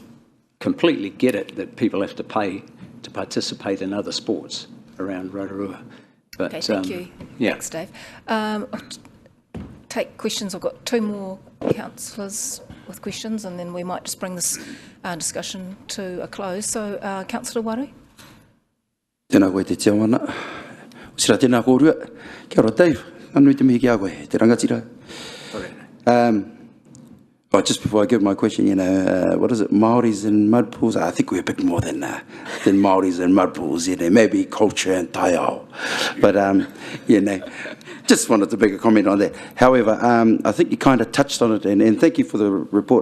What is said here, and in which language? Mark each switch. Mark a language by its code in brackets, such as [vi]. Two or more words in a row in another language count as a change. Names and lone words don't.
[en] I've completely get it that people have to pay to participate in other sports around Rotorua. But, Okay, thank you. Yeah. Thanks, Dave. I'll take questions. I've got two more councillors with questions, and then we might just bring this discussion to a close. So, Councillor Waru. [mi] Tēnā koe te tiawana. Sira tēnā kōrua. Kia ora, Dave. Anui te mihi ki a koe, te rangatira. [en] Just before I give my question, what is it, Māoris and mud pools? I think we're a bit more than Māoris and mud pools, maybe culture and taiao. But, just wanted to make a comment on that. However, I think you kind of touched on it, and thank you for the report.